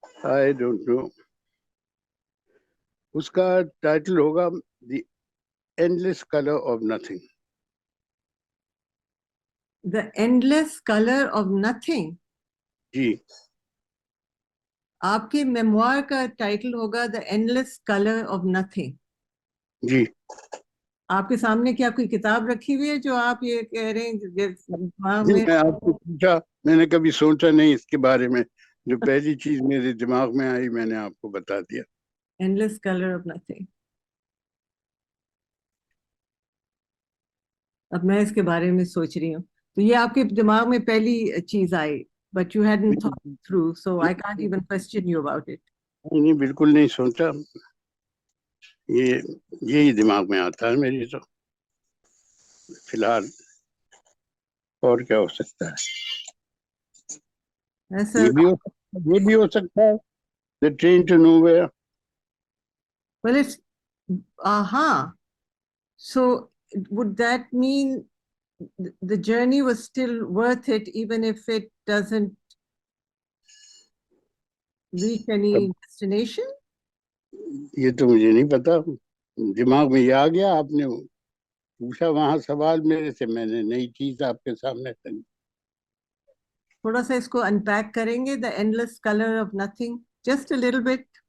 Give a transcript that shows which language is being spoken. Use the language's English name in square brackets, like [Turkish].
[English] I don't know. [Urdu] اس کا title ہوگا The Endless Color of Nothing. [English] The Endless Color of Nothing. [Urdu] جی. آپ کے میموار کا ٹائٹل ہوگا The Endless Color of Nothing. جی. آپ کے سامنے کیا کوئی کتاب رکھی ہوئی ہے جو آپ یہ کہہ رہے ہیں؟ میں آپ کو پوچھا، میں نے کبھی سوچا نہیں اس کے بارے میں. جو پہلی چیز میرے دماغ میں آئی میں نے آپ کو بتا دیا. [English] Endless Color of Nothing. [Urdu] اب میں اس کے بارے میں سوچ رہی ہوں. تو یہ آپ کے دماغ میں پہلی چیز آئی، [English] but you hadn't thought it through, so I can't even question you about it. [Urdu] نہیں بالکل نہیں سوچا. یہ یہی دماغ میں آتا ہے میری تو فی الحال. اور کیا ہو سکتا ہے؟ ایسا یہ بھی ہو سکتا ہے [English] the train to nowhere. well it's so would that mean the journey was still worth it even if it doesn't reach any destination? [Urdu] یہ تو مجھے نہیں پتا, دماغ میں یہ آ گیا, آپ نے پوچھا وہاں سوال میرے سے, میں نے نئی چیز آپ کے سامنے رکھی. تھوڑا سا اس کو [English] unpack [Urdu] کریں گے, [English] the endless color of nothing, just a little bit.